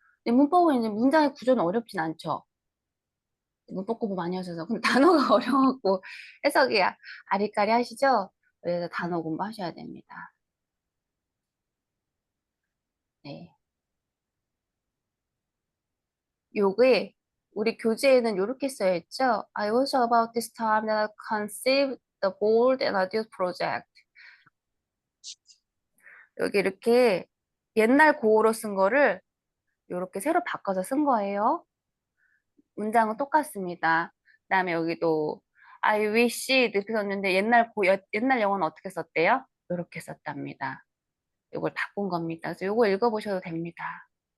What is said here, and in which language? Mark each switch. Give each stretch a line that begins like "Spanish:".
Korean: 근데 문법은 이제 문장의 구조는 어렵진 않죠. 문법 공부 많이 하셔서. 근데 단어가 어려워갖고 해석이 아리까리 하시죠? 그래서 단어 공부하셔야 됩니다. 네. 요게 우리 교재에는 이렇게 써 있죠.
English: I was about this time that I conceived the bold and audacious project.
Korean: 여기 이렇게 옛날 고어로 쓴 거를 이렇게 새로 바꿔서 쓴 거예요. 문장은 똑같습니다. 그다음에 여기도
English: I wish
Korean: 이렇게 썼는데 옛날 영어는 어떻게 썼대요? 이렇게 썼답니다. 이걸 바꾼 겁니다. 그래서 이거 읽어보셔도 됩니다.